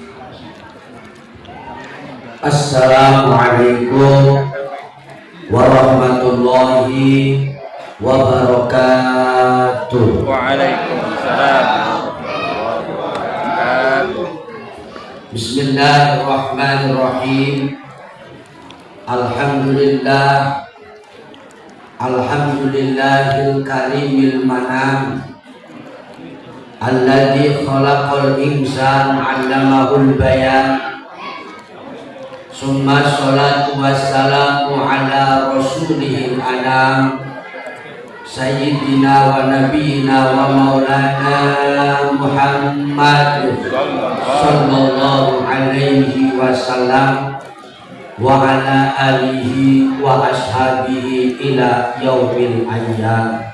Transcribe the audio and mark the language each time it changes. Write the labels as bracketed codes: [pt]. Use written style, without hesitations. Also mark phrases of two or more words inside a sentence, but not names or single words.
[ar] السلام عليكم ورحمة الله وبركاته. وعليكم السلام. بسم الله الرحمن الرحيم. الحمد لله، الحمد لله الكريم المنان، الذي خلق الإنسان علمه البيان. ثم الصلاة والسلام على رسوله الأنام، سيدنا ونبينا ومولانا محمد صلى الله عليه وسلم وعلى آله وأصحابه إلى يوم الأيام.